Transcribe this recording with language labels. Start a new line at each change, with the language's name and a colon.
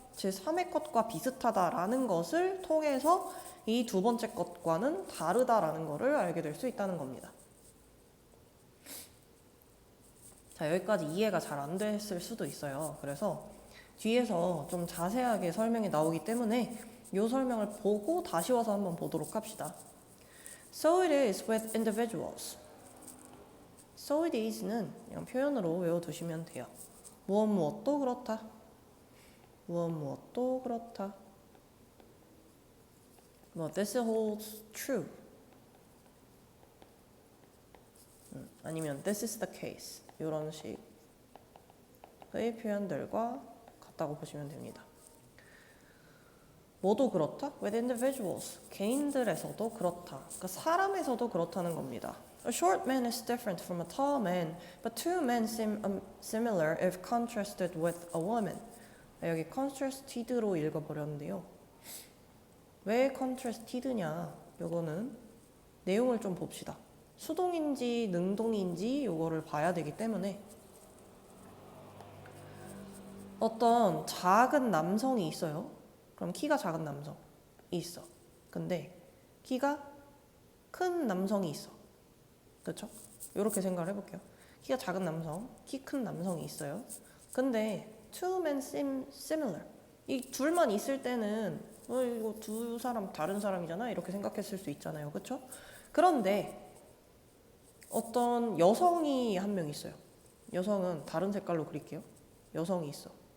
Korean: 제3의 것과 비슷하다라는 것을 통해서 이 두 번째 것과는 다르다라는 것을 알게 될 수 있다는 겁니다. 자, 여기까지 이해가 잘 안 됐을 수도 있어요. 그래서 뒤에서 좀 자세하게 설명이 나오기 때문에 이 설명을 보고 다시 와서 한번 보도록 합시다.
English: So it is with individuals. So it is
Korean: 는 그냥 표현으로 외워두시면 돼요. 무엇도 그렇다. 무엇도 그렇다.
English: 뭐 this holds true. 아니면 this is the case.
Korean: 이런 식의 표현들과 같다고 보시면 됩니다. 뭐도 그렇다?
English: With individuals.
Korean: 개인들에서도 그렇다. 그러니까 사람에서도 그렇다는 겁니다.
English: A short man is different from a tall man, but two men seem similar if contrasted with a woman.
Korean: 여기 contrasted로 읽어버렸는데요. 왜 contrasted냐? 요거는 내용을 좀 봅시다. 수동인지 능동인지 요거를 봐야 되기 때문에 어떤 작은 남성이 있어요. 그럼 키가 작은 남성이 있어. 근데 키가 큰 남성이 있어. 그렇죠? 이렇게 생각을 해볼게요. 키가 작은 남성, 키 큰 남성이 있어요.
English: 근데 two men seem similar.
Korean: 이 둘만 있을 때는 이거 두 사람 다른 사람이잖아 이렇게 생각했을 수 있잖아요. 그렇죠? 그런데 어떤 여성이 한 명 있어요. 여성은 다른 색깔로 그릴게요. 여성이 있어.